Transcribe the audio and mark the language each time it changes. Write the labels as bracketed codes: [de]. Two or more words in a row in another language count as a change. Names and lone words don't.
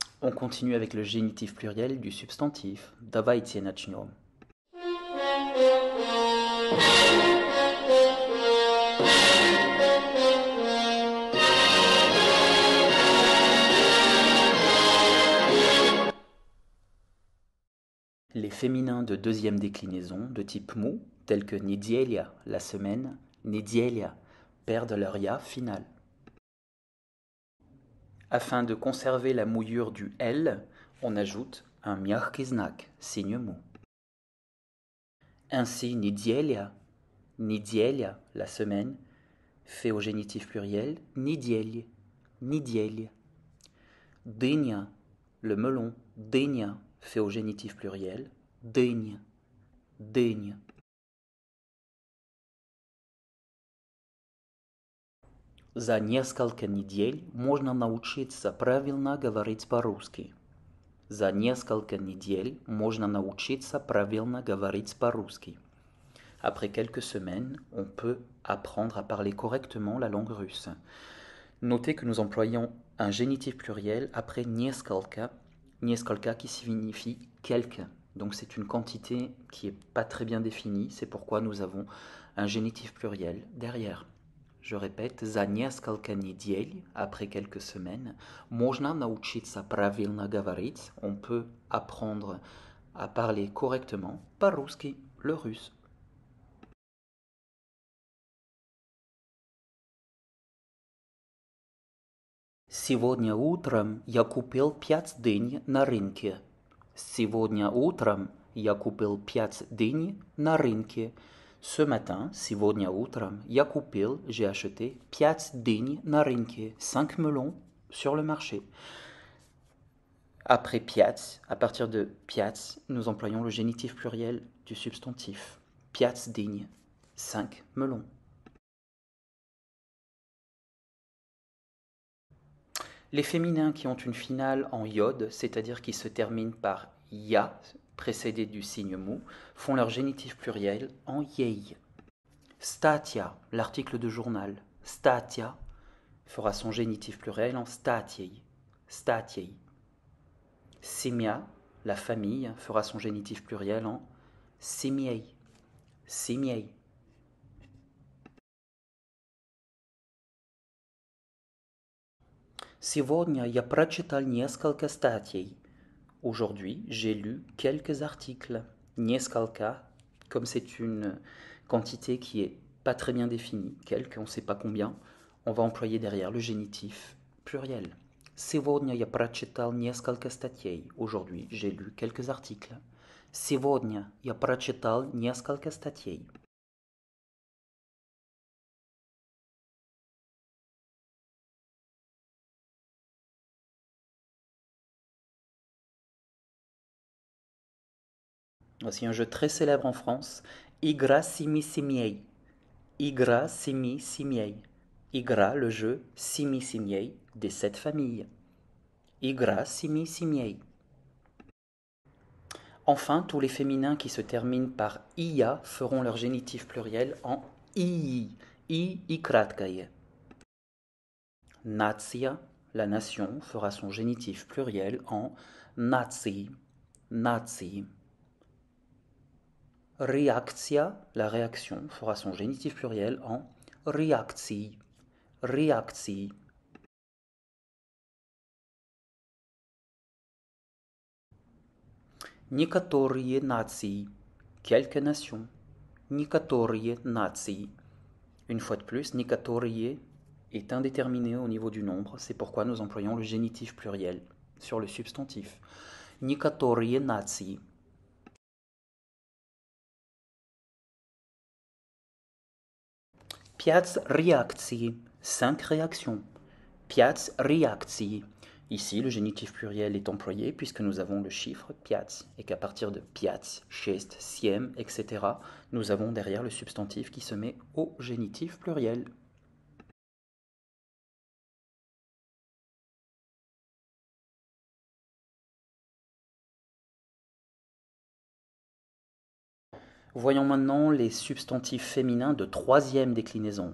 [fr] On continue avec le génitif pluriel du substantif. [ru] Давайте начнем. [fr] Les féminins de deuxième déclinaison de type mou, tels que неделя, la semaine, неделя, perdent leur ya final. Afin de conserver la mouillure du L, on ajoute un [ru] мягкий знак, [fr] signe mou. Ainsi, неделя, la semaine, fait au génitif pluriel [ru] недель, недель. [fr] Дыня, le melon, дыня, fait au génitif pluriel [ru] дынь, дынь. За несколько недель можно научиться правильно говорить по-русски. За несколько недель можно научиться правильно говорить по-русски. [fr] Après quelques semaines, on peut apprendre à parler correctement la langue russe. Notez que nous employons un génitif pluriel après несколько qui signifie quelques. Donc c'est une quantité qui n'est pas très bien définie, c'est pourquoi nous avons un génitif pluriel derrière. Je répète, [ru] за несколько недель, [fr] après quelques semaines, [ru] можно научиться правильно говорить, [fr] on peut apprendre à parler correctement по-русски, le russe. [ru] Сегодня утром я купил 5 дынь на рынке. Сегодня утром я купил 5 дынь на рынке. [fr] Ce matin, [ru] сегодня утром, я купил, [fr] j'ai acheté 5 [ru] дынь на рынке, [fr] 5 melons sur le marché. Après 5, à partir de 5, nous employons le génitif pluriel du substantif. 5 дынь, 5 melons. Les féminins qui ont une finale en iode, c'est-à-dire qui se terminent par ya, précédé du signe mou, font leur génitif pluriel en yei. Statia, l'article de journal, statia, fera son génitif pluriel en [ru] статей, статей. [fr] Simia, la famille, fera son génitif pluriel en [ru] семей, семей. Сегодня я прочитал несколько статей. [fr] Aujourd'hui, j'ai lu quelques articles. Несколько, comme c'est une quantité qui est pas très bien définie, quelques, on ne sait pas combien, on va employer derrière le génitif pluriel. [ru] Сегодня я прочитал несколько статей. [fr] Aujourd'hui, j'ai lu quelques articles. [ru] Сегодня я прочитал несколько статей. [fr] Voici un jeu très célèbre en France, [ru] Игра семи семей. Игра семи семей. Игра, [fr] le jeu, [ru] семи семей, [fr] des 7 familles. [ru] Игра семи семей. [fr] Enfin, tous les féminins qui se terminent par ia feront leur génitif pluriel en ii, [ru] i краткое. [fr] Natia, la nation, fera son génitif pluriel en [ru] нации, нации. [fr] Reaktia, la réaction, fera son génitif pluriel en [ru] reakции, reakции. Некоторые нации, [fr] quelques nations. [ru] Некоторые нации. [fr] Une fois de plus, некоторые est indéterminé au niveau du nombre, c'est pourquoi nous employons le génitif pluriel sur le substantif. [ru] Некоторые нации. Пять реакций, 5 réactions. Пять реакций. [fr] Ici, le génitif pluriel est employé puisque nous avons le chiffre пять et qu'à partir de [ru] пять, шесть, семь, [fr] etc., nous avons derrière le substantif qui se met au génitif pluriel. Voyons maintenant les substantifs féminins de troisième déclinaison.